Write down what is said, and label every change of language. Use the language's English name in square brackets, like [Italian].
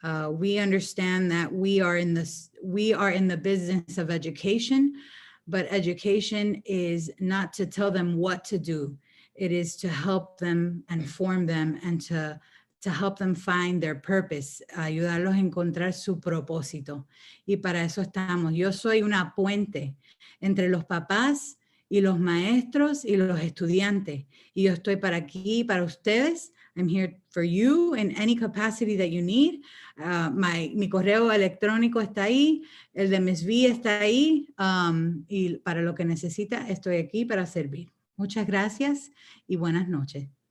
[English] We understand that we are in the business of education, but education is not to tell them what to do. It is to help them and form them, and to help them find their purpose, [Spanish] ayudarlos a encontrar su propósito. Y para eso estamos. Yo soy una puente entre los papás y los maestros y los estudiantes. Y yo estoy aquí para ustedes. [English] I'm here for you in any capacity that you need. [Spanish] Mi correo electrónico está ahí, el de Miss V está ahí, y para lo que necesita estoy aquí para servir. Muchas gracias y buenas noches.